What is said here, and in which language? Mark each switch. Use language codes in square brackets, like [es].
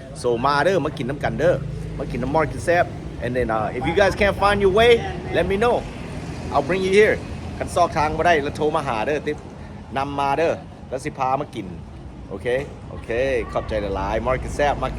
[tts] So ma เด้อมากินน้ำกันเด้อมากินน้ำ Mark and Sap. [en] And then if you guys can't find your way, let me know. I'll bring you here. [tts] คันซอกทางบ่ได้แล้วโทรมาหาเด้อติดนำมาเด้อแล้วสิพามากิน [en] Okay? Okay. [tts] ขอบใจหลายๆ Mark and Sap.